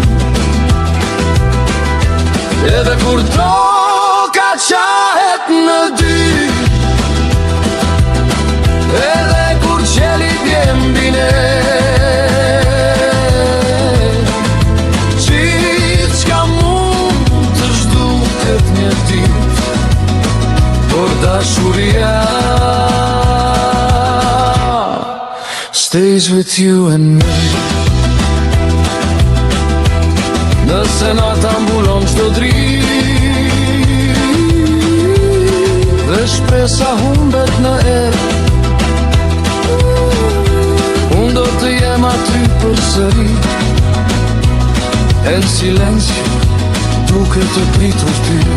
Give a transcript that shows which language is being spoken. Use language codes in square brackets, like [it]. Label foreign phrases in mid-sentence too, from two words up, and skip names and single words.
[sq] Edhe kur toka qahet në dy, edhe kur qeli vjen mbi ne, gjithçka mund të zhduket një dit, por dashuria [en] stays with you and me. [sq] Nëse nata mbulon çdo dritë dhe shpresa humbet në erë, unë do të jem aty përsëri, [es] en silencio [sq] duke të pritur ty.